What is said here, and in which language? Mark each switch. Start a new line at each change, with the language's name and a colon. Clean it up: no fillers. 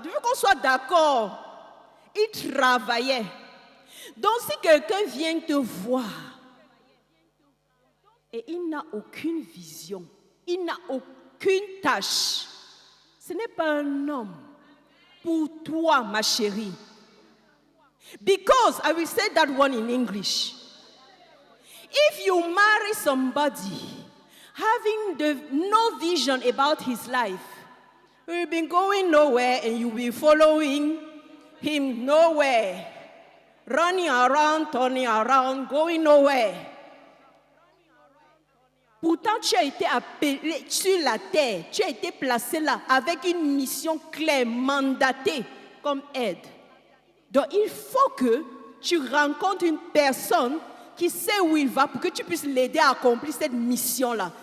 French: Tu veux qu'on soit d'accord? Il travaillait. Donc, si quelqu'un vient te voir et il n'a aucune vision, il n'a aucune tâche, ce n'est pas un homme pour toi, ma chérie.
English: Because, I will say that one in English. If you marry somebody having no vision about his life, you will be going nowhere and you will be following him nowhere. Running around, turning around, going nowhere.
French: Pourtant, tu as été appelé sur la terre, tu as été placé là avec une mission claire, mandatée comme aide. Donc, il faut que tu rencontres une personne qui sait où il va pour que tu puisses l'aider à accomplir cette mission-là.